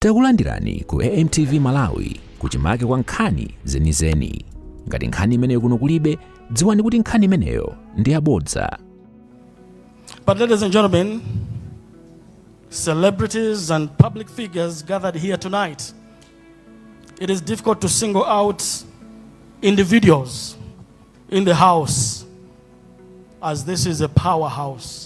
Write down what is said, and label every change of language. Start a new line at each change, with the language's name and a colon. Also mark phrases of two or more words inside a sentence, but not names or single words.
Nyanja: Takulandirani ku AMTV Malawi kuchimake kwa nkhani zenizeni. Ngati nkhani imeneyo kuno kulibe, dziwani kuti nkhani imeneyo ndi yabodza.
English: But ladies and gentlemen, celebrities and public figures gathered here tonight, it is difficult to single out individuals in the house, as this is a powerhouse.